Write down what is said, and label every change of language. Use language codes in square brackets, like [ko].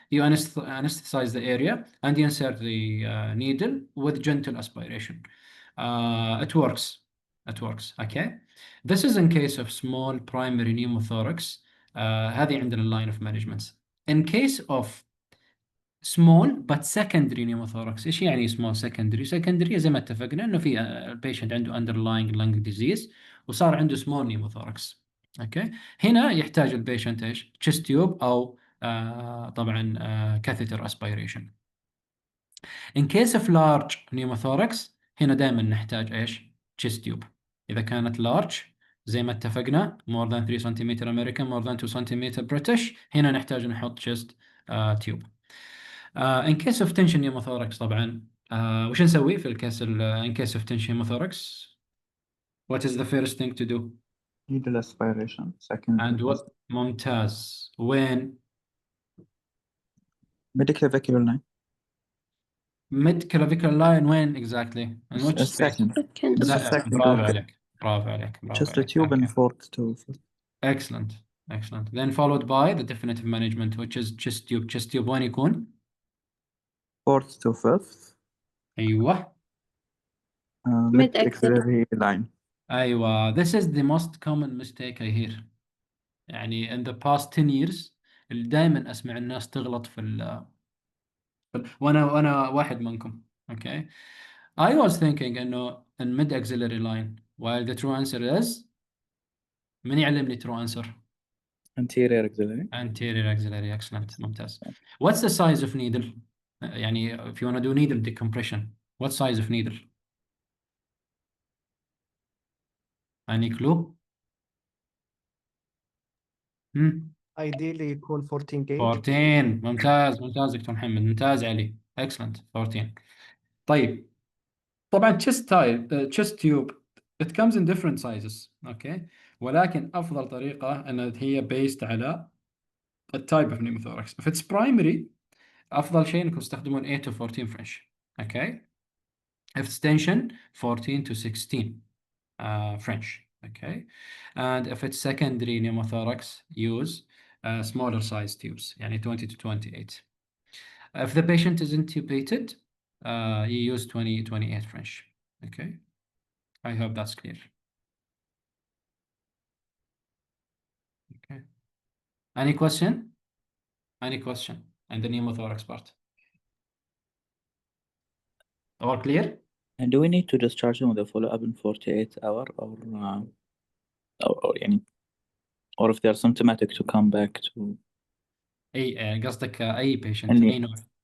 [en] You anesthetize the area and you insert the needle with gentle aspiration. It works. It works. Okay. This is in case of small primary pneumothorax. [ar] هذه عندنا [en] line of management. In case of small but secondary pneumothorax. [ar] ايش يعني small secondary؟ secondary زي ما اتفقنا انه في البيشنت عنده underlying lung disease وصار عنده [en] small pneumothorax. [ar] اوكي. هنا يحتاج البيشنت ايش؟ [en] chest tube او طبعا catheter aspiration. In case of large pneumothorax [ar] هنا دائما نحتاج ايش؟ [en] chest tube. [ar] اذا كانت [en] large [ar] زي ما اتفقنا [en] more than 3 cm American more than 2 cm British [ar] هنا نحتاج نحط [en] chest tube. in case of tension pneumothorax [ar] طبعا وش نسوي في الكيس [en] in case of tension pneumothorax? What is the first thing to do? Needle aspiration. Second. And what? [ar] ممتاز. وين؟ [en] Mid-clavicular line. Mid-clavicular line [ar] وين [en] exactly? In which space? Second. [ar] برافو عليك. برافو عليك. [en] Just a tube and fourth to fifth. Excellent. Excellent. Then followed by the definitive management which is chest tube. Chest tube [ar] وين يكون؟ [en] Fourth to fifth. [ar] أيوه. [en] Mid-axillary line. [ar] أيوه. [en] This is the most common mistake I hear. [ar] يعني [en] in the past 10 years [ar] اللي دائما أسمع الناس تغلط في وأنا واحد منكم. [en] Okay. I was thinking [ar] إنه [en] in mid axillary line while the true answer is [ar] من يعلمني [en] true answer؟ Anterior axillary. Anterior axillary. Excellent. [ar] ممتاز. [en] What's the size of needle؟ [ar] يعني [en] if you want to do needle decompression what size of needle؟ Any clue؟ Ideally [ar] يكون [en] 14 gauge. [ar] 14. ممتاز ممتاز دكتور محمد. ممتاز علي. [en] Excellent. [ar] 14. طيب طبعا [en] chest tube it comes in different sizes. Okay. [ar] ولكن أفضل طريقة أن هي [en] based [ar] على التايب of pneumothorax. [en] If it's primary [ar] أفضل شيء إنكم تستخدمون [en] 8 to 14 French. Okay. If it's tension 14 to 16 French. Okay. And if it's secondary pneumothorax use smaller size tubes [ar] يعني [en] 20 to 28. If the patient is intubated you use 28 French. Okay. I hope that's clear. Okay. Any question? Any question? And the pneumothorax part. All clear? And do we need to discharge him with a follow-up in 48 hours or [ar] يعني [en] or if they're symptomatic to come back to [ar] أي قصدك أي [en] patient [ar] أي نوع؟